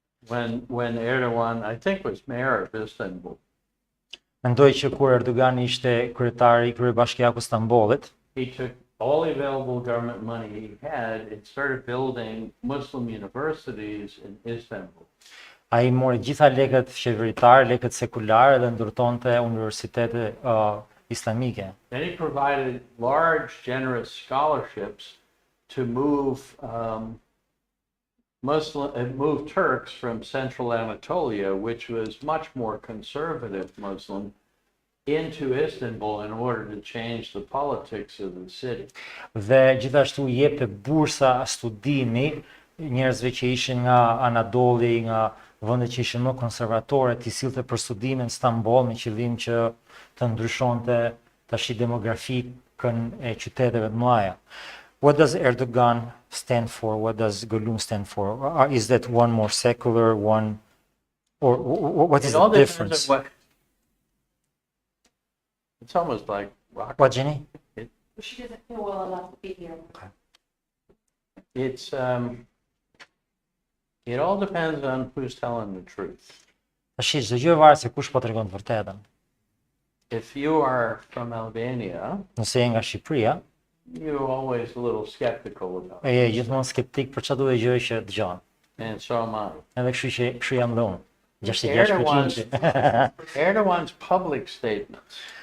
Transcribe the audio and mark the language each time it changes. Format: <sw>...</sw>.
<en>When Erdogan, I think, was mayor of Istanbul,</en> <sq>Mendoj që kur Erdogani ishte kryetari i kryebashkiakut të Stambollit,</sq> <en>he took all the available government money he had and started building Muslim universities in Istanbul.</en> <sq>ai mori gjitha lekët qeveritare, lekët sekulare dhe ndërtonte universitete islamike.</sq> <en>Then he provided large, generous scholarships to move move Turks from central Anatolia, which was much more conservative Muslim, into Istanbul in order to change the politics of the city.</en> <sq>Dhe gjithashtu jepte bursa studimi njerëzve që ishin nga Anadolli, nga vende që ishin më konservatore, t'i sillte për studime në Stamboll me qëllim që të ndryshonte tash demografikën e qyteteve të mëdha.</sq> <en>What does Erdogan stand for? What does Gulum stand for? Is that one more secular, one, or what is It all the depends difference? on what. It's almost like rock. What, Jenny? She doesn't feel well enough to be here. It's it all depends on who's telling the truth.</en> <sq>Tash çdo gjë varet se kush po tregon të vërtetën.</sq> <en>If you are from Albania,</en> <sq>Nëse je nga Shqipëria,</sq> <en>you're always a little skeptical about</en> <sq>e</sq> <en>it.</en> <sq>je gjithmonë skeptik për çdo gjë që dëgjon.</sq> <en>And so am I.</en> <sq>Edhe kështu jam dhe unë. 66%.</sq> <en>Erdogan's public statements</en>